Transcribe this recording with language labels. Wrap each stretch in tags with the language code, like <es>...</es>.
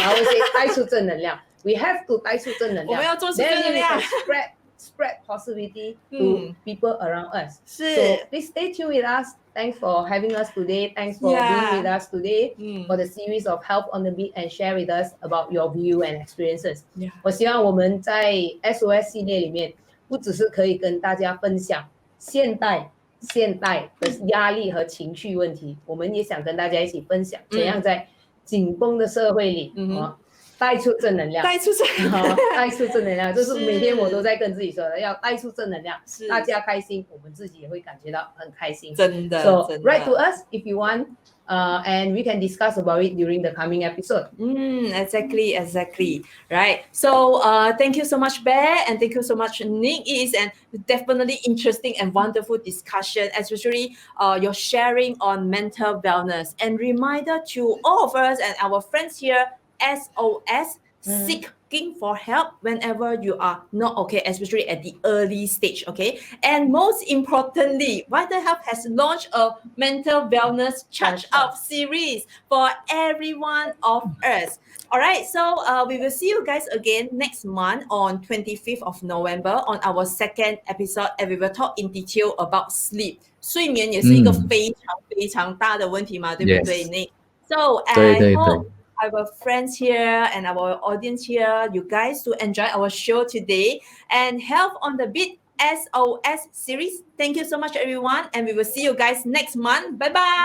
<en>I always say</en> <zh>带出正能量。</zh> <en>We have to 带出正能量。</en> <zh>我们要做出正能量。</zh> <en>Then we can spread positivity to people around us.</en> <zh>是。</zh> <en>So please stay tuned with us. Thanks for having us today. Thanks for being with us today for the series of Health on the Beat and share with us about your view and experiences.</en> <zh>我希望我们在 SOS 系列里面，不只是可以跟大家分享现代的压力和情绪问题，我们也想跟大家一起分享怎样在紧绷的社会里带出正能量，带出正能量，这是每天我都在跟自己说的，要带出正能量，大家开心，我们自己也会感觉到很开心。真的。</zh> <en>So write to us if you want and we can discuss about it during the coming episode. Exactly. Right. So thank you so much, Bear, and thank you so much, Nick. It is an definitely interesting and wonderful discussion, especially your sharing on mental wellness. And reminder to all of us and our friends here, SOS, seeking for help whenever you are not okay, especially at the early stage, okay? And most importantly, VitaHealth has launched a mental wellness charge-up series for every one of us. All right, so we will see you guys again next month on 25th of November on our second episode, and we will talk in detail about sleep.</en> <zh>睡眠也是一个非常大的问题嘛，对不对 Nick?</zh> <en>So I hope our friends here and our audience here, you guys to enjoy our show today and Health on the Beat SOS series. Thank you so much, everyone, and we will see you guys next month. Bye bye.</en>